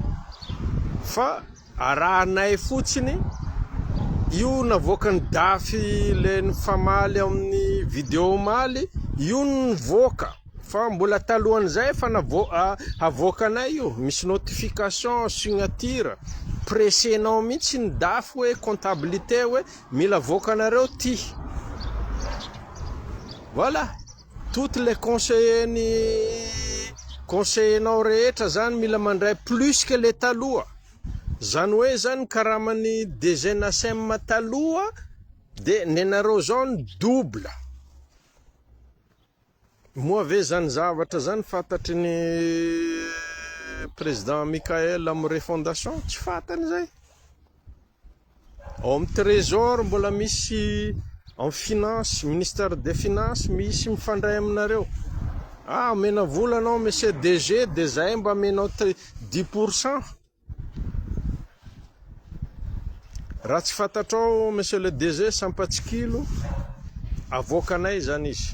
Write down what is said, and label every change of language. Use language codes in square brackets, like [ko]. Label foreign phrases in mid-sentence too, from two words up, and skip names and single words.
[mg] Fa arahanay fotsiny io navoakany dafy le ny famaly amin'ny vidéo maly, io nivoaka. Fa mbola talohan'izay fa avoakanay io, misy notification, signature, pressenao mihitsy ny dafy hoe comptabilité hoe mila avoakanareo ty. [fr] Voilà, toutes les conseillers- [mg] nao rehetra zany mila mandray [fr] plus que le [mg] taloha. Zany hoe zany karamany DG NASM taloha, de nenareo zao ny double. Moa ve zany zavatra zany fantatry ny président Mikael amin'ny refondation? Tsy fantany zay. Ao amin'ny trésor mbola misy, [fr] en finance, ministère des finances [mg] misy mifandray aminareo. Mena vola anao [fr] monsieur DG, [mg] de zay mba menao 10%. Raha tsy fantatrao [fr] monsieur le DG [mg] Sampatsikilo, avoakanay zany izy.